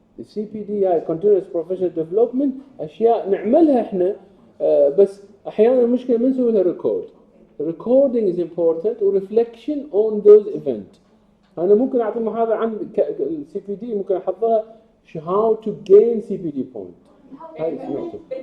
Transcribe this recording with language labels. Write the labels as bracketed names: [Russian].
[Arabic] الCPD هاي continuous professional development اشياء نعملها احنا بس احيانا المشكله ما نسوي لها ريكورد. [English] recording is important و reflection on those events. [Arabic] انا ممكن اعطي محاضره عن الCPD ممكن احضرها [English] how to gain CPD point. [Arabic] هاي نقطه.